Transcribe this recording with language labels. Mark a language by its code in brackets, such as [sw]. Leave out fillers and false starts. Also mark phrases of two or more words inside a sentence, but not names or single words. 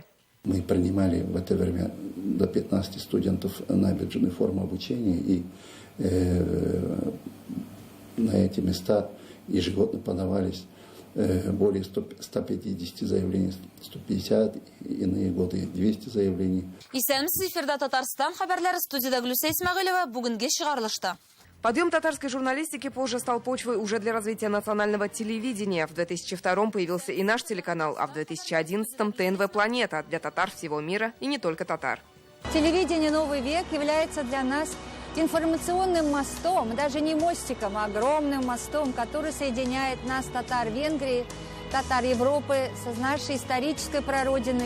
[ru] Мы принимали в это время до 15 студентов на бюджетную форму обучения. И на эти места ежегодно подавались более 150 заявлений, 150, иные годы 200 заявлений. [tt] Исәмсез эфирда Татарстан хәбәрләре, студияда Гөлсә Исмәгыйлова, бүгенге чыгарылышта. [ru] Подъем татарской журналистики позже стал почвой уже для развития национального телевидения. В 2002-м появился и наш телеканал, а в 2011-м ТНВ «Планета» для татар всего мира и не только татар. Телевидение «Новый век» является для нас информационным мостом, даже не мостиком, а огромным мостом, который соединяет нас, татар Венгрии, татар Европы, с нашей исторической прародиной.